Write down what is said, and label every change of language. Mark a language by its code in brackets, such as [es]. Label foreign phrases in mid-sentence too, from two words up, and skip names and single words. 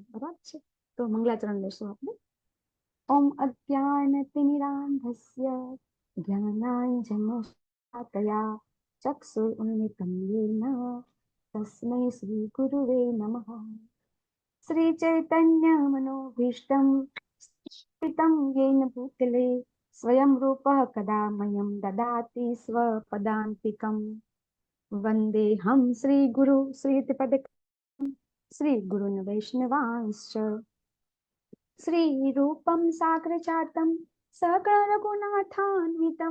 [gu] બરાબર છે. તો મંગલાચરણ લેશું આપણે. [sa] ઓમ અજ્ઞાનતિમિરાન્ધસ્ય જ્ઞાનાંજનશલાકયા ચક્ષુરુન્મિલિतं येन તસ્મૈ શ્રી ગુરુવે નમઃ. શ્રી ચૈતન્ય મનોભીષ્ટં સ્થિतं येन भूतले स्वयं रूपः कदा मह्यं ददाति स्वपदान्तिकं. वन्देऽहं श्रीगुरु श्रीपदकं श्रीगुरुन् वैष्णवांश्च श्रीरूपं साग्रजातं सकलरघुनाथान्वितं